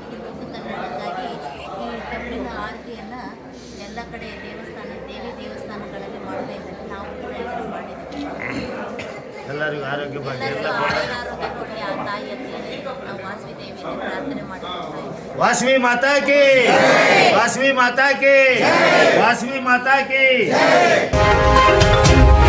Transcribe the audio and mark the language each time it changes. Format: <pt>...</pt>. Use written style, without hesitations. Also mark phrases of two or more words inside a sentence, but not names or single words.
<kn>ಇನ್ನೊಂದು ಕನ್ನಡಕ್ಕಾಗಿ ಈ ಕಬ್ಬಿನ ಆರತಿಯನ್ನು ಎಲ್ಲ ಕಡೆ ದೇವಿ ದೇವಸ್ಥಾನಗಳಲ್ಲಿ ಮಾಡಬೇಕು. ನಾವು ಕೂಡ ಇದನ್ನು ಮಾಡಿದ್ವಿ. ಎಲ್ಲರಿಗೂ ಆರೋಗ್ಯ ಎಲ್ಲರಿಗೂ ಆರೋಗ್ಯ ಕೊಡಲಿ ಆ ತಾಯಿ ಅಂತ ಹೇಳಿ ನಾವು ವಾಸವಿ ದೇವಿಯಲ್ಲಿ ಪ್ರಾರ್ಥನೆ ಮಾಡ್ತಾ ಇದ್ದೀವಿ.</kn> <hi>वासवी माता की, वासवी माता की, वासवी माता की।</hi>